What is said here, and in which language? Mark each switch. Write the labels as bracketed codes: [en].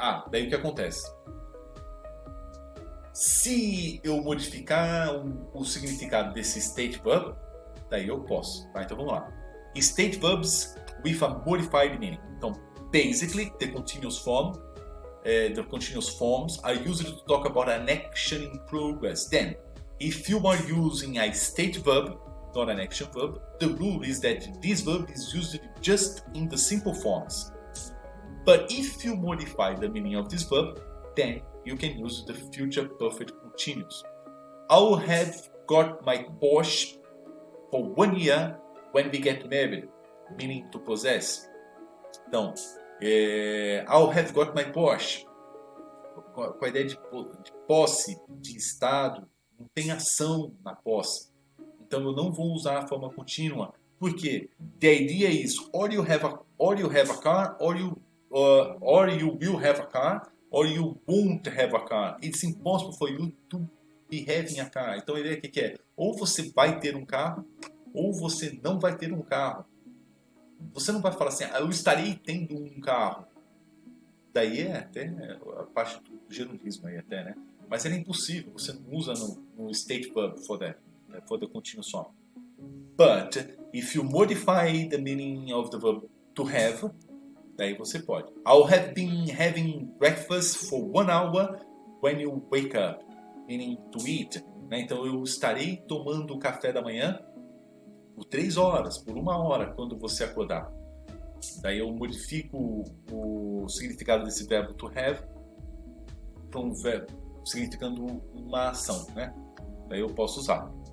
[pt] Daí o que acontece? Se eu modificar o significado desse state verb, daí eu posso. Tá? Então, vamos lá. [en] State verbs with a modified meaning. Então, basically, the continuous forms are used to talk about an action in progress. Then, if you are using a state verb, not an action verb, the rule is that this verb is used just in the simple forms. But if you modify the meaning of this verb, then you can use the future perfect continuous. I'll have got my Porsche for 1 year when we get married, meaning to possess. Então, I'll have got my Porsche. [pt] Com a ideia de posse, de estado, não tem ação na posse. Então eu não vou usar a forma contínua. Por quê? [en] The idea is or you have a car, or you will have a car, or you won't have a car. It's impossible for you to be having a car. [pt] Então a ideia aqui é ou você vai ter um carro, ou você não vai ter um carro. Você não vai falar assim, eu estarei tendo um carro. Daí é até a parte do gerundismo aí até, né? Mas é impossível, você não usa no state verb [en] for the continuous form. But if you modify the meaning of the verb to have, [pt] daí você pode. [en] I'll have been having breakfast for 1 hour when you wake up, meaning to eat. né? [pt] Então eu estarei tomando café da manhã por 3 horas, por 1 hora, quando você acordar. Daí eu modifico o significado desse verbo to have para um verbo significando uma ação, né? Daí eu posso usar.